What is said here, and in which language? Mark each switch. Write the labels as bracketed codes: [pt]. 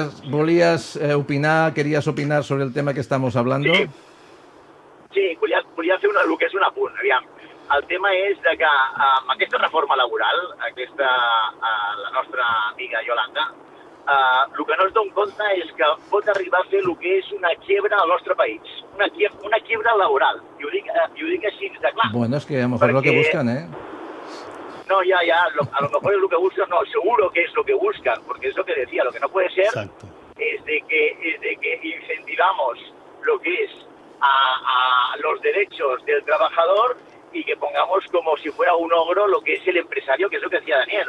[es] ¿volías opinar, querías opinar sobre el tema que estamos hablando? [ca] Sí, volia fer el que és un apunt. Aviam, el tema és de que amb aquesta reforma laboral, la nostra amiga Yolanda, el que no es dona compte és que pot arribar a fer el que és una quiebra al nostre país. [es] Una quiebra laboral. [ca] I ho dic així de clar. [es] Bueno, es que a lo mejor es lo que Porque- buscan, ¿eh? No, ya, a lo mejor es lo que buscan, no, seguro que es lo que buscan, porque es lo que decía, lo que no puede ser Exacto. es de que incentivamos lo que es a los derechos del trabajador y que pongamos como si fuera un ogro lo que es el empresario, que es lo que decía Daniel.